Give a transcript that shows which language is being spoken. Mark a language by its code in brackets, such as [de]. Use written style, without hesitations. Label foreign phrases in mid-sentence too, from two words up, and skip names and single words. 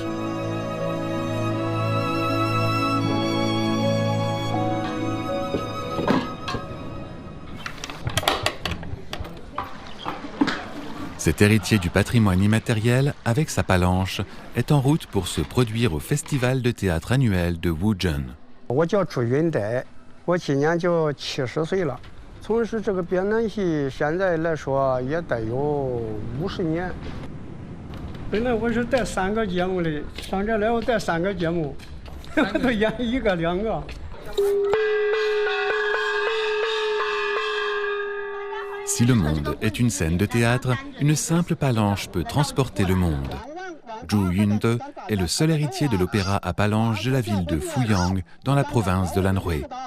[fr] Cet héritier du patrimoine immatériel, avec sa palanche, est en route pour se produire au festival de théâtre annuel de Wuzhen. [zh] 我叫朱云德，我今年就70岁了。从事这个编南戏，现在来说也得有50年。本来我是带3个节目的，上这来我带3个节目，都演1个2个。 [fr] Si le monde est une scène de théâtre, une simple palanche peut transporter le monde. Zhu Yunde est le seul héritier de l'opéra à palanche de la ville de Fuyang, dans la province de l'Anhui.